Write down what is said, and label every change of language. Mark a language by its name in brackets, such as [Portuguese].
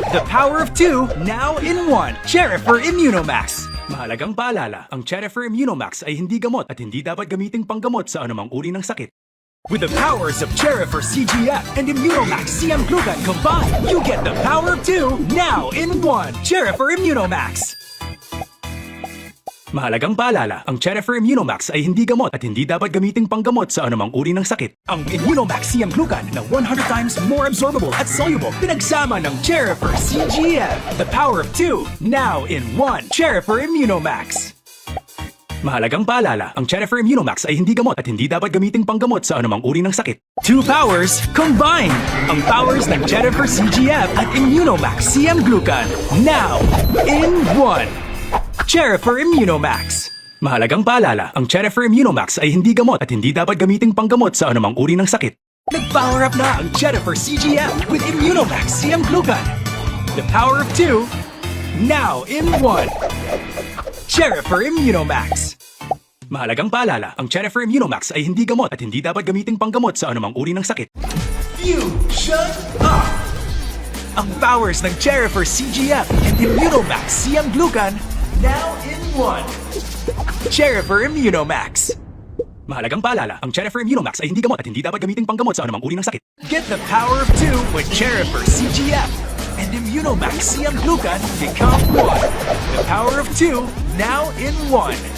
[English] The power of two, now in one. Cherifer Immunomax. [Filipino] Mahalagang paalala, ang Cherifer Immunomax ay hindi gamot at hindi dapat gamiting panggamot sa anumang uri ng sakit. [English] With the powers of Cherifer CGF and Immunomax Siyang Glucan combined, you get the power of two, now in one. Cherifer Immunomax. [Filipino] Mahalagang paalala, ang Cherifer Immunomax ay hindi gamot at hindi dapat gamiting panggamot sa anumang uri ng sakit. Ang Immunomax Siyang Glucan na [English] 100 times more absorbable [Filipino] at soluble, pinagsama ng Cherifer CGF. [English] The power of two, now in one. Cherifer Immunomax. [Filipino] Mahalagang paalala, ang Cherifer Immunomax ay hindi gamot at hindi dapat gamiting panggamot sa anumang uri ng sakit. [English] Two powers combined! [Filipino] Ang powers ng Cherifer CGF at Immunomax Siyang Glucan, [English] now in one. [Filipino] Cherifer Immunomax. Mahalagang paalala, ang Cherifer Immunomax ay hindi gamot at hindi dapat gamiting panggamot sa anumang uri ng sakit. Nag-power up na ang Cherifer CGF with Immunomax Siyang Glucan. [English] The power of two, now in one. Cherifer Immunomax. [Filipino] Mahalagang paalala, ang Cherifer Immunomax ay hindi gamot at hindi dapat gamiting panggamot sa anumang uri ng sakit. [English] Fusion Up! [Filipino] Ang powers ng Cherifer CGF and Immunomax Siyang Glucan, [English] now in one. [Filipino] Cherifer Immunomax. Mahalagang paalala, ang Cherifer Immunomax ay hindi gamot at hindi dapat gamiting panggamot sa anumang uri ng sakit. [English] Get the power of two with Cherifer CGF and Immunomax Siyang Glucan become one. The power of two, now in one.